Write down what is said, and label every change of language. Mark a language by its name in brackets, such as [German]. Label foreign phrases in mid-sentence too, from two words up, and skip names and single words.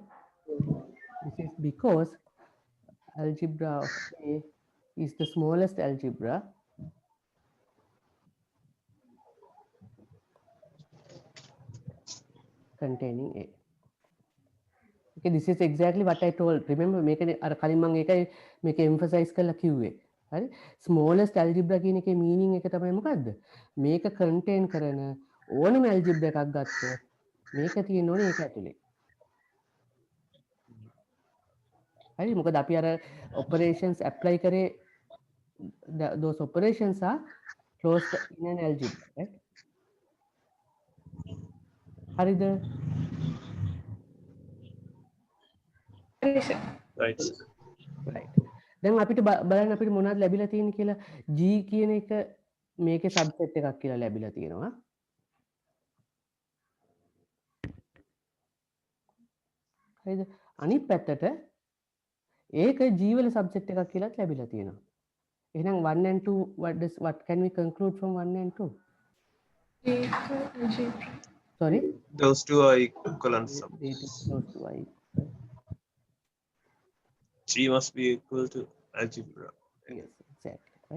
[English] This is because algebra of A is the smallest algebra containing A. Okay, this is exactly what I told. Remember, make an [Sinhala] කලින් මම ඒකයි මේක emphasize කරලා කිව්වේ. හරි? [English] smallest algebra [Sinhala] කියන එකේ meaning එක තමයි මොකද්ද? මේක contain කරන ඕනම algebra එකක් ගත්තොත් මේක තියෙන්න ඕනේ ඒක ඇතුලේ. හරි? මොකද අපි අර operations apply කරේ [English] those operations are closed in an algebra, right? [Sinhala] හරිද? හරි සර්. [English] right [Sinhala] right. දැන් අපිට බලන්න අපිට මොනවද ලැබිලා තියෙන්නේ කියලා G කියන එක මේකේ subset එකක් කියලා ලැබිලා තියෙනවා. හරිද? අනිත් පැත්තට ඒක G වල subset එකක් කියලාත් ලැබිලා තියෙනවා. [English] එහෙනම් 1 and 2 what can we conclude from 1 and 2? [Sinhala] ඒක algebra. [English] Sorry? those two are equivalent sum. It is close to I. G must be equal to algebra. Yes, exactly. Right.